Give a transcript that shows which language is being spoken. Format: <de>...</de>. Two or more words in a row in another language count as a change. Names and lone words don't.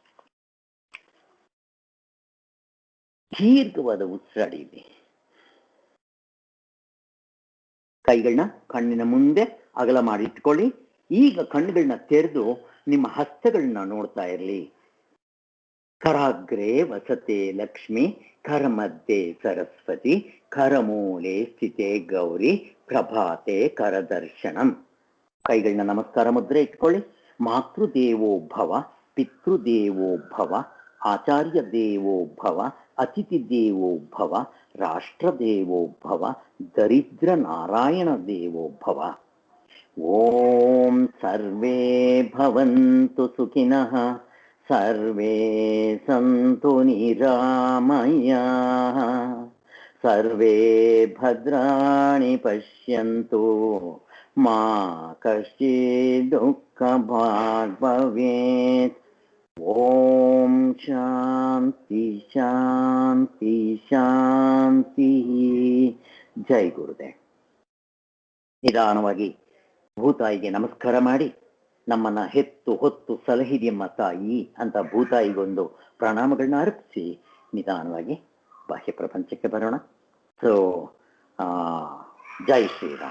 <kn>ದೀರ್ಘವಾದ ಉಸಿರಾಡಿದೆ. ಕೈಗಳನ್ನ ಕಣ್ಣಿನ ಮುಂದೆ ಅಗಲ ಮಾಡಿ ಇಟ್ಕೊಳ್ಳಿ. ಈಗ ಕಣ್ಣುಗಳನ್ನ ತೆರೆದು ನಿಮ್ಮ ಹಸ್ತಗಳನ್ನ ನೋಡ್ತಾ ಇರಲಿ.</kn> <sa>ಕರಾಗ್ರೆ ವಸತೆ ಲಕ್ಷ್ಮಿ, ಕರಮಧ್ಯೆ ಸರಸ್ವತಿ ಕರಮೂಲೆ ಸ್ಥಿತೆ ಗೌರಿ ಪ್ರಭಾತೆ ಕರದರ್ಶನಂ.</sa> <kn>ಕೈಗಳನ್ನ ನಮಸ್ಕಾರ ಮುದ್ರೆ ಇಟ್ಕೊಳ್ಳಿ.</kn> <sa>ಮಾತೃದೇವೋ ಭವ, ಪಿತೃದೇವೋ ಭವ, ಆಚಾರ್ಯ ದೇವೋ ಭವ, ಅತಿಥಿ ದೇವೋ ಭವ, ರಾಷ್ಟ್ರ ದೇವೋ ಭವ, ದರಿದ್ರ ನಾರಾಯಣ ದೇವೋ ಭವ. ಓಂ ಸರ್ವೇ ಭವಂತು ಸುಖಿನಃ, ಸರ್ವೇ ಸಂತು ನಿರಾಮಯಾಃ, ಸರ್ವೇ ಭದ್ರಾಣಿ ಪಶ್ಯಂತು, ಮಾ ಕಶ್ಚಿತ್ ದುಃಖಭಾಗ್ ಭವೇತ್. ಓಂ ಶಾಂತಿ ಶಾಂತಿ ಶಾಂತಿ.</sa> <hi>जय गुरुदेव.</hi> <kn>ನಿಧಾನವಾಗಿ ಭೂತಾಯಿಗೆ ನಮಸ್ಕಾರ ಮಾಡಿ, ನಮ್ಮನ್ನ ಹೆತ್ತು ಹೊತ್ತು ಸಲಹಿದೆಯಮ್ಮ ತಾಯಿ ಅಂತ ಭೂತಾಯಿಗೊಂದು ಪ್ರಣಾಮಗಳನ್ನ ಅರ್ಪಿಸಿ ನಿಧಾನವಾಗಿ ಬಾಹ್ಯ ಪ್ರಪಂಚಕ್ಕೆ ಬರೋಣ.</kn> <hi>ಸೊ जय श्रीराम.</hi>